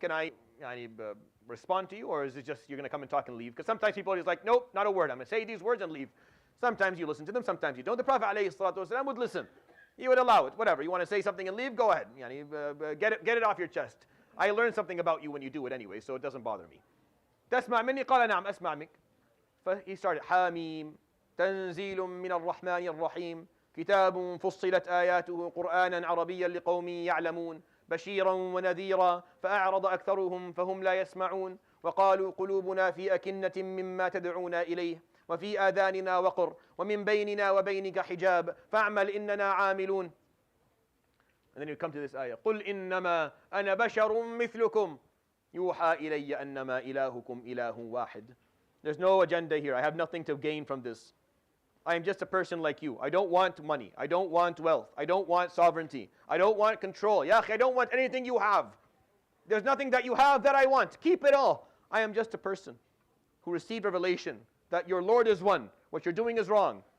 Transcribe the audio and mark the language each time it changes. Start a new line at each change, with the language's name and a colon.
English: Can I respond to you, or is it just you're going to come and talk and leave? Because sometimes people are just like, nope, not a word. I'm going to say these words and leave. Sometimes you listen to them, sometimes you don't. The Prophet ﷺ would listen. He would allow it. Whatever. You want to say something and leave? Go ahead. Get it off your chest. I learned something about you when you do it anyway, so it doesn't bother me.
Arabic: تسمع مني قال نعم أسمع منك.
English: He started
Arabic: حاميم تنزيل من الرحمن الرحيم كتاب فصلت آياته قرآنا عربيا لقوم يعلمون بشيرا ونذيرا فأعرض أكثرهم فهم لا يسمعون وقالوا قلوبنا في أكنة مما تدعونا إليه وفي آذاننا وقر ومن بيننا وبينك حجاب فاعمل إننا عاملون.
English: And then you come to this ayah.
Arabic: قل إنما أنا بشر مثلكم يوحى إلي أنما إلهكم إله واحد.
English: There's no agenda here. I have nothing to gain from this. I am just a person like you. I don't want money. I don't want wealth. I don't want sovereignty. I don't want control. Ya akhi, I don't want anything you have. There's nothing that you have that I want. Keep it all. I am just a person who received revelation that your Lord is one. What you're doing is wrong.